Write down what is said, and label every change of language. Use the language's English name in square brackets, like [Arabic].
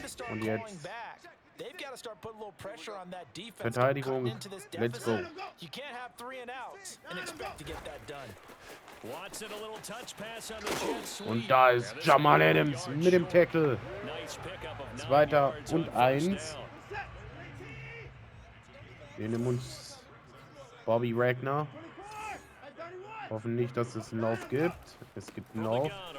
[German] Und jetzt Verteidigung. [English] Let's go. You can't have 3 and outs and expect to get that done. Watson, a little touch pass on the jet sweep. [German] Und da ist Jamal Adams mit dem Tackle. 2. und 1. Wir nehmen uns Bobby Wagner. Hoffen nicht, dass es einen Lauf gibt. Es gibt einen Lauf.